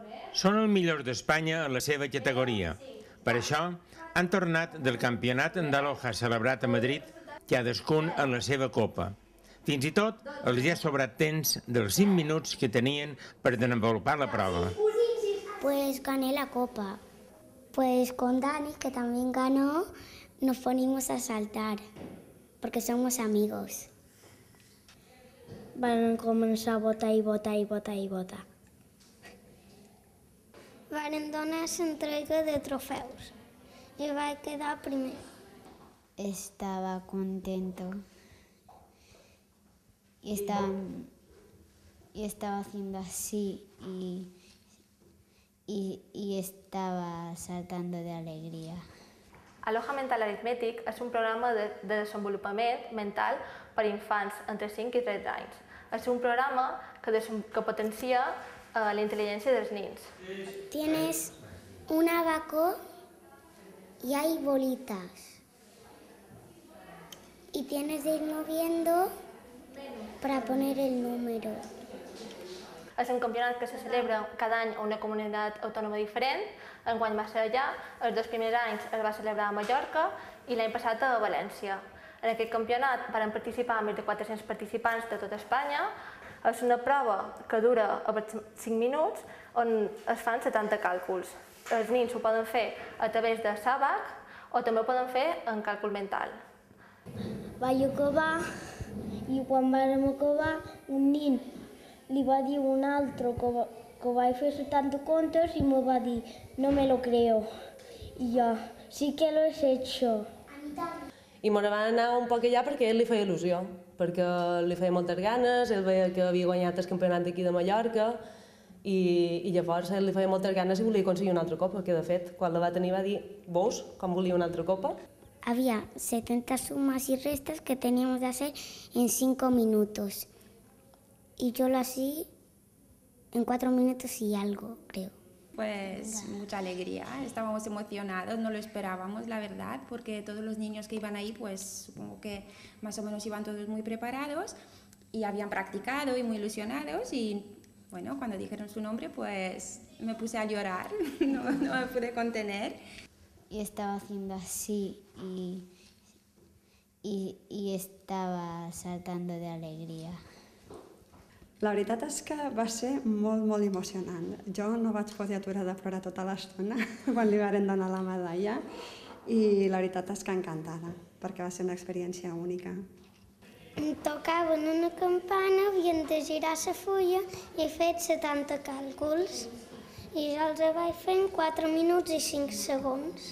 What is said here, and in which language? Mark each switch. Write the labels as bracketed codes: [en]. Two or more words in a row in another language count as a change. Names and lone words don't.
[ca] Són els millors d'Espanya en la seva categoria. Per això, han tornat del campionat d'Aloha celebrat a Madrid, cadascun en la seva copa. Fins i tot els ha sobrat temps dels 5 minuts que tenien per desenvolupar la prova. [es] Pues gané la copa. Pues con Dani, que también ganó, nos ponimos a saltar, porque somos amigos. [ca] Van començar a votar i votar i votar i votar. Van donar l'entrega de trofeus [es] y va a quedar primero. Estaba contento y estaba haciendo así y estaba saltando de alegría. [ca] Aloha Mental Aritmètic és un programa de desenvolupament mental per a infants entre 5 i 13 anys. És un programa que potencia la intel·ligència dels nens. [es] Tienes un abaco y hay bolitas. Y tienes de ir moviendo para poner el número. [ca] És un campionat que se celebra cada any a una comunitat autònoma diferent. Enguany va ser allà, els 2 primers anys es va celebrar a Mallorca i l'any passat a València. En aquest campionat van participar més de 400 participants de tot Espanya. És una prova que dura 5 minuts on es fan 70 càlculs. Els nens ho poden fer a través de SABAC o també ho poden fer en càlcul mental. Vaig acabar i quan vam acabar un nen li va dir un altre que vaig fer 70 comptes i me va dir [es] no me lo creo. [ca] I jo, [es] sí que lo he hecho. [ca] I me van anar un poc allà perquè a ell li feia il·lusió, perquè li feia moltes ganes, ell veia que havia guanyat el campionat d'aquí de Mallorca i llavors a ell li feia moltes ganes i volia aconseguir una altra copa, que de fet, quan la va tenir va dir, veus com volia una altra copa? [es] Había 70 sumas y restas que teníamos de hacer en 5 minutos. Y yo lo hacía en 4 minutos y algo, creo. Pues mucha alegría, estábamos emocionados, no lo esperábamos, la verdad, porque todos los niños que iban ahí, pues supongo que más o menos iban todos muy preparados y habían practicado y muy ilusionados y bueno, cuando dijeron su nombre, pues me puse a llorar, no me pude contener. Y estaba haciendo así y estaba saltando de alegría. [ca] La veritat és que va ser molt emocionant. Jo no vaig poder aturar de plorar tota l'estona quan li varen donar la medalla i la veritat és que encantada, perquè va ser una experiència única. Em tocaven una campana, havien de girar la fulla i he fet 70 càlculs i jo els vaig fer en 4 minuts i 5 segons.